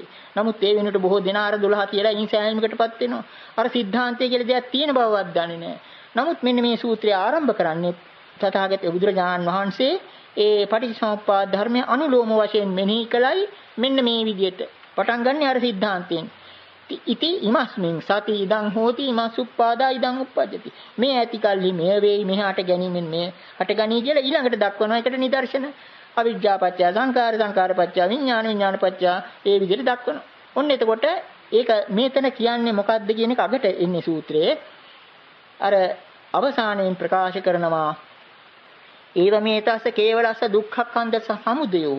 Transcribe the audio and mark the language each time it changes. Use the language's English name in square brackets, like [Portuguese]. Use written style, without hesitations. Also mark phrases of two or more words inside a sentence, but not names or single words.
[Sinhala] නමුත් ඒ වෙනුවට බොහෝ දෙනා අර 12 කියලා ඉන් සෑහීමකටපත් වෙනවා. අර સિદ્ધාන්තය කියලා දෙයක් තියෙන බවවත් දන්නේ නැහැ. නමුත් මෙන්න මේ සූත්‍රය ආරම්භ කරන්නේ තථාගත බුදුරජාණන් වහන්සේ ඒ පටිච්චසමුප්පාද ධර්මයේ අනුලෝම වශයෙන් මෙනෙහි කළයි මෙන්න මේ විදිහට පටන් ගන්න අර સિદ્ધාන්තයෙන්. [Pali] ඉති ඉමස්මින් සති ඉදං හෝති ඉමස්සුප්පාදා ඉදං උප්පජ්ජති. [Sinhala] මේ ඇති කල්හි මෙය වේයි මෙහාට ගැනීමෙන් මෙය හට ගනී කියලා ඊළඟට දක්වනවා. ඒකට නිදර්ශන [Pali] අවිජ්ජාපච්චය සංඛාර සංඛාරපච්චය විඥාන විඥානපච්චය [Sinhala] ඒ විදිහට දක්වනවා. ඔන්න එතකොට ඒක මේතන කියන්නේ මොකක්ද කියන එක අගට එන්නේ සූත්‍රයේ. අර අවසානයෙන් ප්‍රකාශ කරනවා [Pali] ඒව මේතස්ස කේවලස්ස දුක්ඛක්ඛන්ද සමුදයෝ.